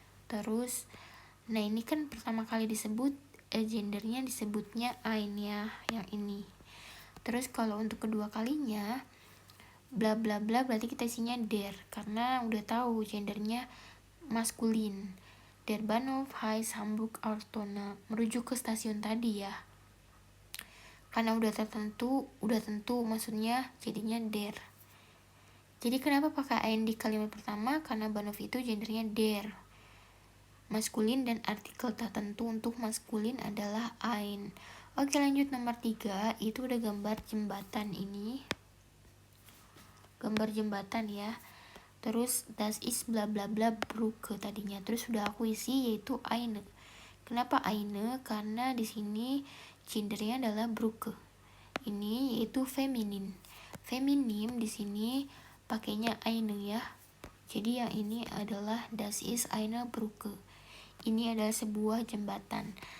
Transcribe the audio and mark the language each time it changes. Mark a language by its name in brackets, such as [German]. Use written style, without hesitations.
[Indonesian] Terus nah ini kan pertama kali disebut gendernya disebutnya ein ya, yang ini. Terus kalau untuk kedua kalinya bla bla bla berarti kita isinya der karena udah tahu gendernya maskulin. [German] Der Bahnhof heißt Hamburg Altona, [Indonesian] merujuk ke stasiun tadi ya. Karena udah tentu maksudnya jadinya der. Jadi kenapa pakai ein di kalimat pertama? Karena Bahnhof itu gendernya der. Maskulin dan artikel tertentu untuk maskulin adalah ein. Oke, lanjut nomor 3. Itu udah gambar jembatan ini. Gambar jembatan ya. Terus [German] das ist [Indonesian] bla bla bla Brücke tadinya. Terus sudah aku isi yaitu eine. Kenapa eine? Karena di sini gendernya adalah Brücke. Ini yaitu feminin. Feminim di sini pakainya eine ya. Jadi yang ini adalah [German] das ist eine Brücke. [Indonesian] Ini adalah sebuah jembatan.